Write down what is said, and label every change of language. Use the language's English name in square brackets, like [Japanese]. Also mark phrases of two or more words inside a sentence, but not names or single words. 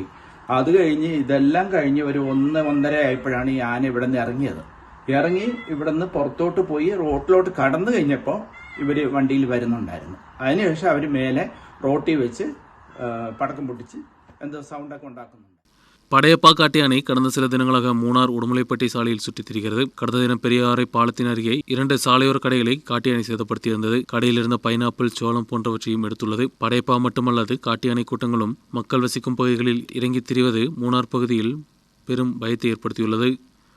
[Malayalam] അത് കഴിഞ്ഞ് ഇതെല്ലാം കഴിഞ്ഞ് ഒരു 1-1:30 ആയപ്പോഴാണ് ഈ ആന ഇവിടെ നിന്ന് ഇറങ്ങി ഇവിടെ നിന്ന് പുറത്തോട്ട് പോയി റോട്ടിലോട്ട് കടന്നു കഴിഞ്ഞപ്പോൾ ഇവര് വണ്ടിയിൽ വരുന്നുണ്ടായിരുന്നു. അതിനുശേഷം അവർ മേലെ റോട്ടിൽ വെച്ച് പടക്കം പൊട്ടിച്ച് എന്തോ സൗണ്ടൊക്കെ ഉണ്ടാക്കുന്നുണ്ട്. [Tamil] படையப்பா காட்டியானை கடந்த சில தினங்களாக மூணார் உடுமலைப்பட்டி சாலையில் சுற்றித் திரிகிறது. கடந்த தினம் பெரியாறை பாலத்தின் அருகே 2 சாலையோர கடைகளை காட்டியானை சேதப்படுத்தியிருந்தது. கடையில் இருந்த பைனாப்பிள், சோளம் போன்றவற்றையும் எடுத்துள்ளது. படையப்பா மட்டுமல்லாது காட்டியானை கூட்டங்களும் மக்கள் வசிக்கும் பகுதிகளில் இறங்கித் திரிவது மூணார் பகுதியில் பெரும் பயத்தை ஏற்படுத்தியுள்ளது.